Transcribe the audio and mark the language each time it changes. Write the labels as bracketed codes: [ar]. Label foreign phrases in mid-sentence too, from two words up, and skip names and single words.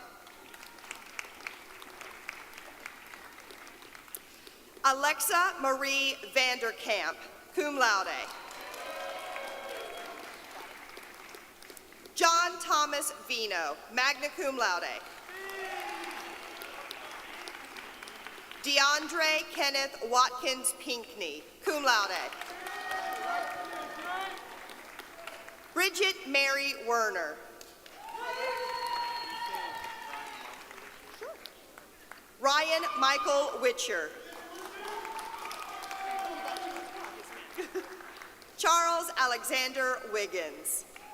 [en] Alexa Marie Vanderkamp, [la] cum laude. [en] John Thomas Vino, [la] magna cum laude. [en] DeAndre Kenneth Watkins Pinkney, [la] cum laude. [en] Bridget Mary Werner. Ryan Michael Witcher. Charles Alexander Wiggins.